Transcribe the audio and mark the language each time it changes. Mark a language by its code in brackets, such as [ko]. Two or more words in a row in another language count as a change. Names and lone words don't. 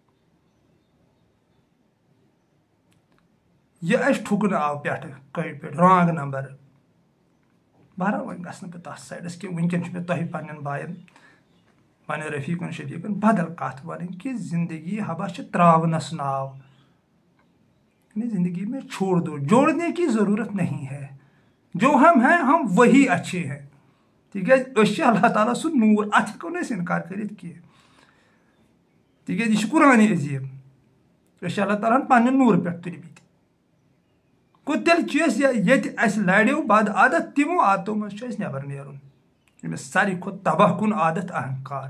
[ks] یہِ اسہِ ٹھُکنہٕ آو پٮ۪ٹھٕ کٔڑۍ پٮ۪ٹھ [en] wrong number [ks] بہرحال وۄنۍ گژھٕ نہٕ بہٕ تتھ سایڈس کینٛہہ وٕنکیٚن چھُ مےٚ تۄہہِ پننٮ۪ن باین پننٮ۪ن رفیٖقن شفیٖقن بدل کتھ ونٕنۍ کہ زندگی حبا چھِ تراونس ناو [ur] یعنی زندگی میں چھوڑ دو جوڑنے کی ضرورت نہیں ہے جو ہم ہیں ہم وہی اچھے ہیں [ks] تِکیازِ أسۍ چھِ اللہ تعالیٰ سُنٛد نوٗر اتھ ہٮ۪کو نہٕ أسۍ انکار کٔرِتھ کینٛہہ تِکیازِ یہِ چھُ قرآنِ عظیٖم أسۍ چھِ اللہ تعالیٰ ہن پننہِ نوٗرٕ پٮ۪ٹھ تُلمٕتۍ گوٚو تیٚلہِ چھِ أسۍ ییٚتہِ اسہِ لڑیو بد عادت تِمو عادتو منٛز چھُ اسہِ نٮ۪بر نیرُن ییٚمِس ساروی کھۄتہٕ تباہ کُن عادت اہنکار